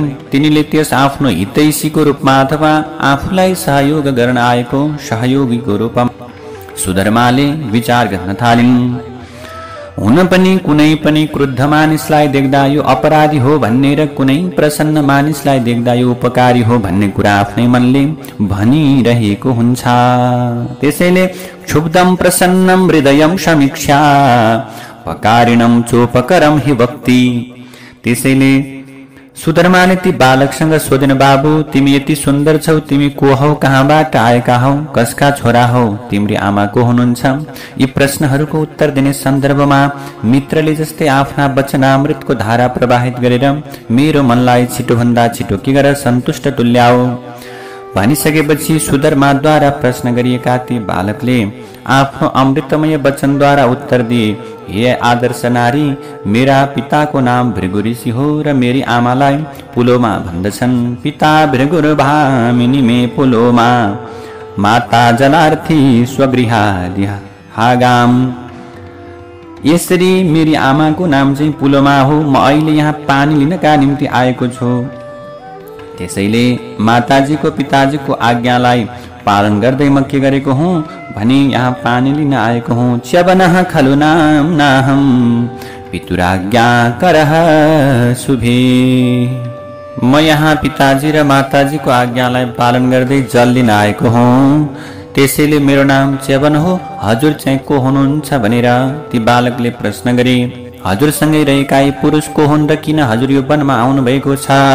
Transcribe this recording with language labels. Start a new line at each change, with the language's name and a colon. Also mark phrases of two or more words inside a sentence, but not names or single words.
Nepali: तिनीले त्यस आफ्नो हितैषीको रूपमा अथवा आफूलाई सहयोग गर्न आएको सहयोगीको रूपमा सुधर्माले विचार गर्न थालिन्। हुन पनि कुनै पनि क्रुद्ध मानिसलाई देख्दा यो अपराधी हो भन्ने र कुनै प्रसन्न मानिसलाई देख्दा यो उपकारी हो भन्ने कुरा आफ्नै मनले भनिरहेको हुन्छ।
Sanskrit: त्यसैले क्षुब्धं प्रसन्नं हृदयं समीक्षा पकारिणं चोपकरं हि भक्ति।
Nepali: त्यसैले सुधर्माले ती बालकसँग सोधिन्, बाबु तिमी यति सुन्दर छौ, तिमी को हौ, कहाँबाट आएका हौ, कसका छोरा हौ, तिम्री आमा को हुनुहुन्छ? यी प्रश्नहरूको उत्तर दिने सन्दर्भमा मित्रले जस्तै आफ्ना वचनामृतको धारा प्रवाहित गरेर मेरो मनलाई छिटोभन्दा छिटो के गरेर सन्तुष्ट तुल्याओ भनिसकेपछि सुधर्माद्वारा प्रश्न गरिएका ती बालकले आफ्नो अमृतमय वचनद्वारा उत्तर दिए, हे आदर्श नारी, मेरा पिताको नाम भृगु ऋषि हो र मेरी आमालाई पुलोमा भन्दछन्।
Sanskrit: पिता भृगुर भामिनी मे पुलोमा, माता जलार्थी स्वगृहादिहागाम।
Nepali: यसरी मेरी आमाको नाम चाहिँ पुलोमा हो। म अहिले यहाँ पानी लिनका निम्ति आएको छु। त्यसैले माताजीको पिताजीको आज्ञालाई पालन गर्दै म के गरेको हुँ भने यहाँ पानी लिन आएको हुँ।
Sanskrit: च्यवनः खलु नाम नाहम पितुराज्ञा करह शुभे।
Nepali: म यहाँ पिताजी र माताजीको आज्ञालाई पालन गर्दै जल लिन आएको हुँ। त्यसैले मेरो नाम च्यवन हो। हजुर चाहिँ को हुनुहुन्छ भनेर ती बालकले प्रश्न गरे। हजुरसँगै रहेका यी पुरुष को हुन् र किन हजुर यो वनमा आउनु भएको छ?